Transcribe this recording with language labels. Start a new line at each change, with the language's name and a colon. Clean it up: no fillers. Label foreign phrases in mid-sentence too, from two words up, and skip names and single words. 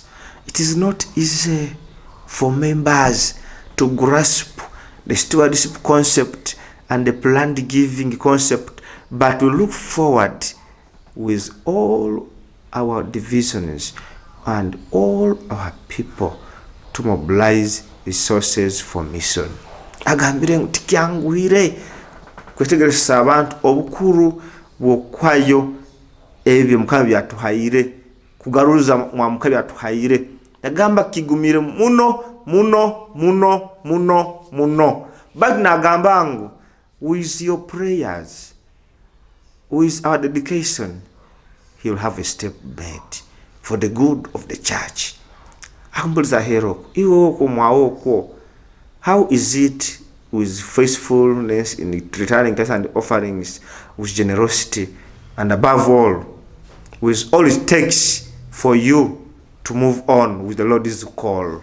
English: It is not easy for members to grasp the stewardship concept and the planned giving concept, but we look forward with all our divisions and all our people to mobilize resources for mission.
Tooro: Agambire tikyanguire kwetegeresa abantu obukuru bw'okwayo ebyo Mukama byatuhaire kugaruza mwa Mukama byatuhaire. Yagamba kigumire muno.
English: But nagambangu, with your prayers, with our dedication, he will have a step made for the good of the church. How is it with faithfulness in returning tithes and offerings, with generosity, and above all, with all it takes for you to move on with the Lord's call?